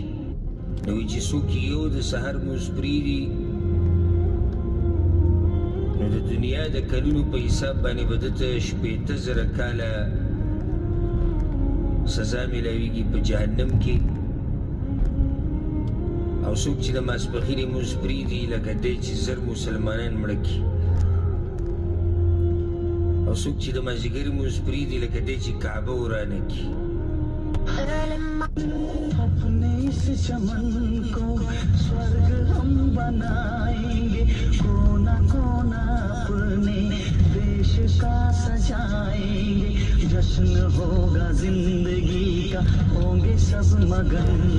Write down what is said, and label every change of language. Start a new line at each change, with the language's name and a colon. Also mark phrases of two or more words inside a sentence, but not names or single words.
Pashto: نو چې څوک یو د سحر مونځ پرېږدي نو د دنیا د کلونو په حساب باندې به ده ته 80,000 کاله سزا میلاویږي په جهنم کې، او څوک چې د ماسپښین مونځ پرېږدي لکه دی چې زر مسلمانان مړه کړي، او څوک چې د مازدیګر مونځ پرېږدي لکه دی چې کعبه ورانه کړي.
Hindi: अपने इस चमन को स्वर्ग हम बनाएंगे, कोना कोना अपने देश का सजाएंगे, जश्न होगा जिंदगी का, होंगे सब मगन.